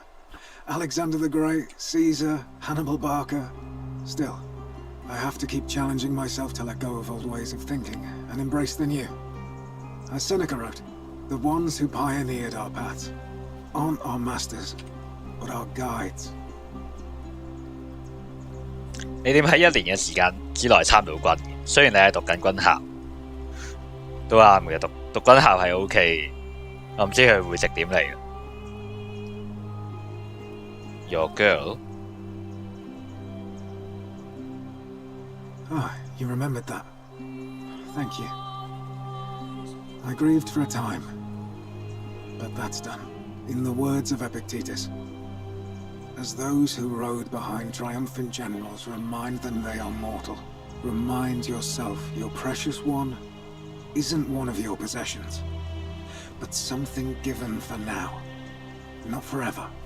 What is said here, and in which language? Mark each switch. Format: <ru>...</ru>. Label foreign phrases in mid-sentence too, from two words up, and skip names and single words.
<en>Alexander the Great, Caesar, Hannibal Barca. Still, I have to keep challenging myself to let go of old ways of thinking and embrace the new. As Seneca wrote, the ones who pioneered our paths aren't our masters, but our guides.</en> <yue>你點喺1年嘅時間之內參到軍嘅？雖然你係讀緊軍校，都啱嘅。讀軍校係 OK， 我唔知佢會值點嚟嘅。</yue> <en>Your girl? Ah, you remembered that. Thank you. I grieved for a time, but that's done. In the words of Epictetus, as those who rode behind triumphant generals remind them they are mortal, remind yourself your precious one isn't one of your possessions, but something given for now, not forever.</en>